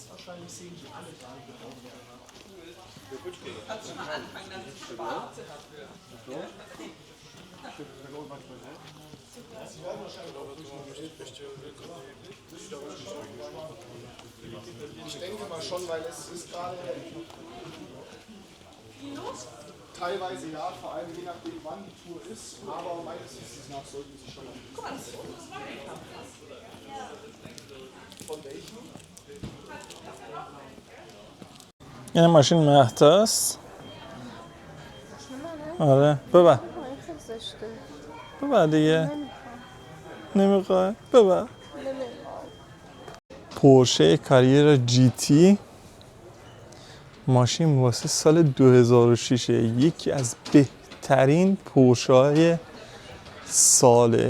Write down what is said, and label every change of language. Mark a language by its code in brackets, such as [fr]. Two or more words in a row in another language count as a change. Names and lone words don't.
[de] Ich denke mal schon, weil es ist gerade teilweise ja, vor allem je nachdem wann die Tour ist, aber meines Wissens nach sollten sie schon mal. Von welchem? [fa] این ماشین مهداست. آره ببر ببر دیگه. نمیخوای ببر. پورشه کاریر جی تی ماشین واسه سال 2006 یکی از بهترین پورشه های ساله.